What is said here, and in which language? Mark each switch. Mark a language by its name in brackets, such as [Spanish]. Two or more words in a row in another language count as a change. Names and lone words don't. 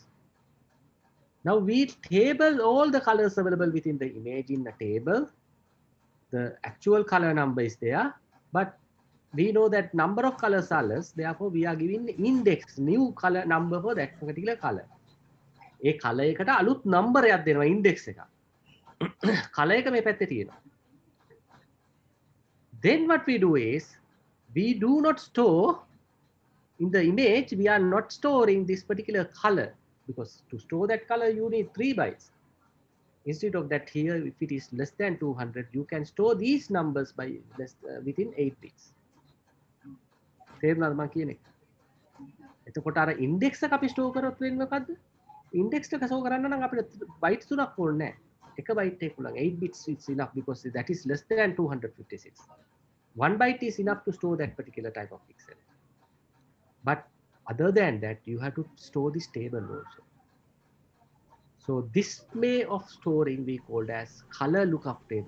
[English] Now we table all the colors available within the image in a table. The actual color number is there, but we know that number of colors are less. Therefore, we are giving index, new color number for that particular color. [Sinhala] A color එකට අලුත් number එකක් දෙනවා index එක. color එක මේ පැත්තේ තියෙනවා. [English] Then what we do is, we do not store in the image, we are not storing this particular color, because to store that color you need 3 bytes. Instead of that, here if it is less than 200, you can store these numbers by within 8 bits. [Sinhala] තේරුණාද මම කියන එක? එතකොට අර ඉන්ඩෙක්ස් එක අපි ස්ටෝර් කරොත් වෙන්නේ මොකද්ද? ඉන්ඩෙක්ස් එක ස්ටෝර් කරන්න නම් අපිට බයිට් 3ක් ඕනේ නැහැ. එක බයිට් එකක් උලන් [English] 8 bits is enough, because that is less than 256. 1 byte is enough to store that particular type of pixel. But other than that, you have to store this table also. So this way of storing we called as color lookup table.